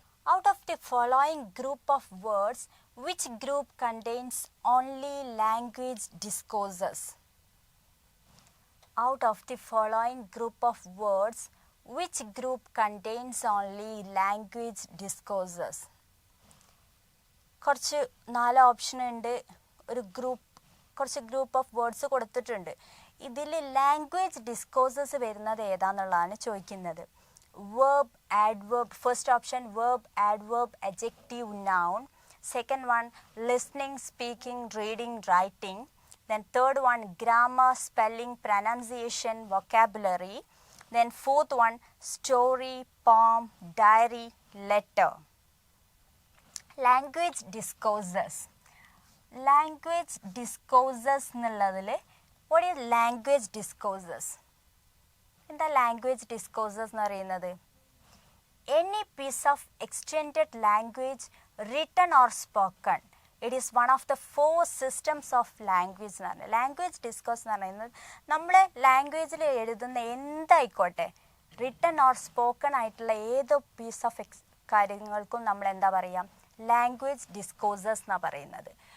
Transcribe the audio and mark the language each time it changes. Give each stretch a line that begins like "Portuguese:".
English: Out of the following group of words, which group contains only language discourses? Out of the following group of words, which group contains only language discourses?
Malayalam: കുറച്ച് 4 option ഉണ്ട്. ഒരു group കുറച്ച് group of words കൊടുത്തിട്ടുണ്ട്. ഇതിൽ language discourses വരുന്നത് ഏതാന്നുള്ളതാണ് ചോദിക്കുന്നത്.
English: verb, adverb, first option verb, adverb, adjective, noun. Second one listening, speaking, reading, writing. Then third one grammar, spelling, pronunciation, vocabulary. Then fourth one story, poem, diary, letter. Language discourses. Language discourses
Malayalam: എന്നുള്ളതിൽ
English: what is language discourses?
Malayalam: എന്താ language discourses എന്ന് പറയുന്നത്?
English: any piece of extended language written or spoken, it is one of the 4 systems of language
Malayalam: എന്ന് പറഞ്ഞത്. Language discourse എന്ന് പറയുന്നത് നമ്മൾ ലാംഗ്വേജിൽ എഴുതുന്ന എന്തായിക്കോട്ടെ, റിട്ടൺ ഓർ സ്പോക്കൺ ആയിട്ടുള്ള ഏതോ പീസ് ഓഫ് കാര്യങ്ങൾക്കും നമ്മൾ എന്താ പറയുക, ലാംഗ്വേജ് ഡിസ്കോഴ്സസ് എന്നാണ് പറയുന്നത്.